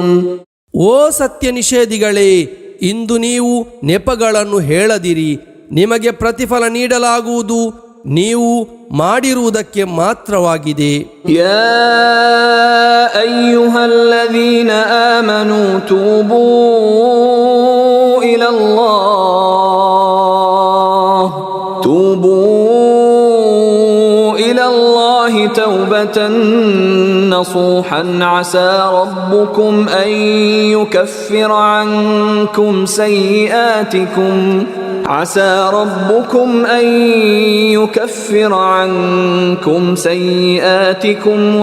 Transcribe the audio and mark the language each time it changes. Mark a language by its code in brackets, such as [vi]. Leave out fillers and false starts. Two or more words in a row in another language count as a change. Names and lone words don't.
[kn] ಓ ಸತ್ಯ ನಿಷೇಧಿಗಳೇ, ಇಂದು ನೀವು ನೆಪಗಳನ್ನು ಹೇಳದಿರಿ. ನಿಮಗೆ ಪ್ರತಿಫಲ ನೀಡಲಾಗುವುದು ನೀವು ಮಾಡಿರುವುದಕ್ಕೆ ಮಾತ್ರವಾಗಿದೆ. [ar] يا أيها الذين آمنوا توبوا إلى الله توبة نصوحا عسى ربكم أن يكفر عنكم سيئاتكم